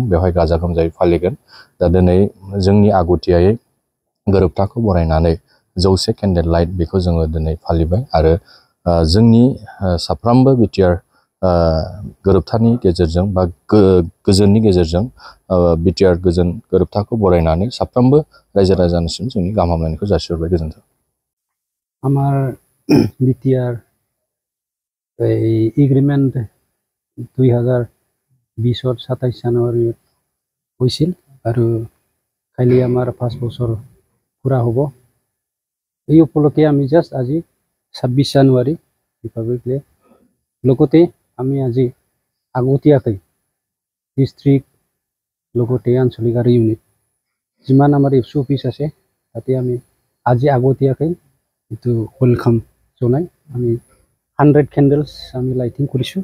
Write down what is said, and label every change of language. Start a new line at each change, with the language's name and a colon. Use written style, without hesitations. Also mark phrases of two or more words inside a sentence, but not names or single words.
Bodo: बेवहाय गाजा गोमजायै फालिगोन। दा दिनै जोंनि आगुथियायै गोरोबथाखौ बरायनानै 100
English: candle light
Bodo: बेखौ जोङो दिनै फालिबाय आरो जोंनि साफ्रोमबो बिटिआर गोरोबथानि गेजेरजों बा गोजोननि गेजेरजों बिटिआर गोजोन गोरोबथाखौ बरायनानै साफ्रोमबो रायजो राजानिसिम जोंनि गाहाम हामलायनायखौ जासिहरबाय। गोजोन्थों।
Assamese: আমার বিটিআর এগ্রিমেন্ট 2020 27 জানুৱাৰী হৈছিল আৰু কাইলৈ আমাৰ 5 বছৰ পুৰা হ'ব। এই উপলক্ষে আমি জাষ্ট আজি 26 জানুৱাৰী
English: republic day
Assamese: লগতে আমি আজি আগতীয়াকৈ ডিষ্ট্ৰিক্ট লগতে আঞ্চলিক আৰু ইউনিট যিমান আমাৰ এফচি অফিচ আছে তাতে আমি আজি আগতীয়াকৈ এইটো ওয়েলকাম জনাই আমি 100 কেণ্ডেলছ আমি লাইটিং কৰিছোঁ।